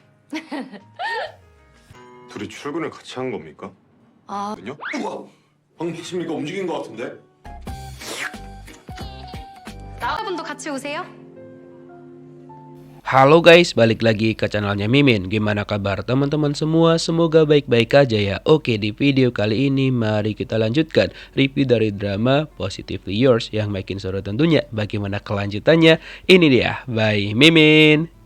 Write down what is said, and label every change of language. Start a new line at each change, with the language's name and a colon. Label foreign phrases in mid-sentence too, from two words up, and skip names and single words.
Korean: 둘이 출근을 같이 한 겁니까? 아, 군요? 우와! 방금 봤습니까? 움직인 것 같은데? 나분도 같이 오세요?
Indonesian: Halo guys, balik lagi ke channelnya Mimin. Gimana kabar teman-teman semua? Semoga baik-baik aja ya. Oke, di video kali ini mari kita lanjutkan review dari drama Positively Yours yang makin seru tentunya. Bagaimana kelanjutannya? Ini dia, by Mimin.